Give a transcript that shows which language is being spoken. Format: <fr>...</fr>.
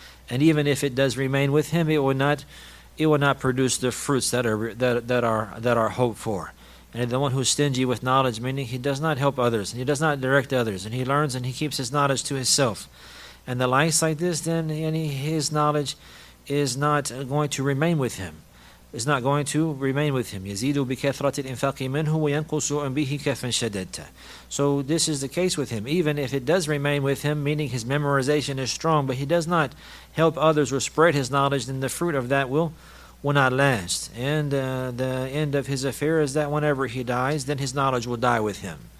<en>And even if it does remain with him, it will not produce the fruits that are hoped for. And the one who's stingy with knowledge, meaning he does not help others, and he does not direct others, and he learns and he keeps his knowledge to himself, and the likes like this, then his knowledge is not going to remain with him.</en> <ar>يزيد بكثرة الإنفاق منه وينقص به كفًا شددت.</ar> <en>So this is the case with him. Even if it does remain with him, meaning his memorization is strong, but he does not help others or spread his knowledge, then the fruit of that will not last. And the end of his affair is that whenever he dies, then his knowledge will die with him.</en>